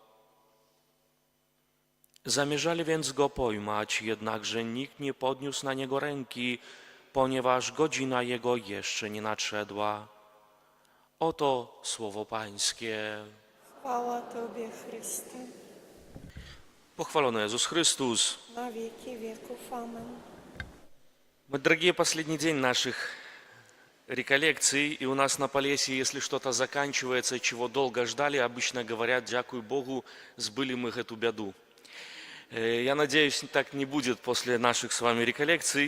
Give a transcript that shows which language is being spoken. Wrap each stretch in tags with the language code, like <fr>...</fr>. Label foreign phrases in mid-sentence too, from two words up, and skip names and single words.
<pl>Zamierzali więc go pojmać, jednakże nikt nie podniósł na niego ręki, ponieważ godzina jego jeszcze nie nadszedła. Oto słowo Pańskie. Chwała Tobie, Chryste. Pochwalony Jezus Chrystus. Na wieki wieków. Amen.</pl> <ru>Мы, дорогие, последний день наших реколлекций, и у нас на Полесье, если что-то заканчивается, чего долго ждали, обычно говорят:</ru> <uk>«Дякую Богу,</uk> <ru>сбыли мы эту беду». Я надеюсь, так не будет после наших с вами реколлекций.</ru>